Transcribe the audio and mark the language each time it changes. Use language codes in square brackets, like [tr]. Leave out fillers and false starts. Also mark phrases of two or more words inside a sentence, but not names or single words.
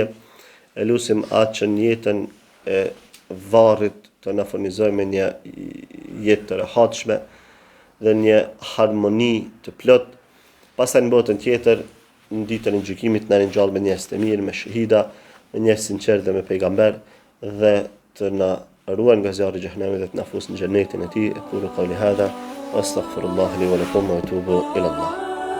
[sq] Lutim atë që në jetën e varrit të na furnizojë me një jetë të rehatshme dhe një harmoni të plot. Pastaj në botën tjetër, në ditën e gjykimit, na ringjall me njerëz të mirë, me shahida, me njerëz sinqert dhe me pejgamber, dhe të na ruan nga zjarri i xhenemit dhe të na fusë në xhenetin e tij. [ar] أقول قولي هذا وأستغفر الله لي ولكم وأتوب إلى الله.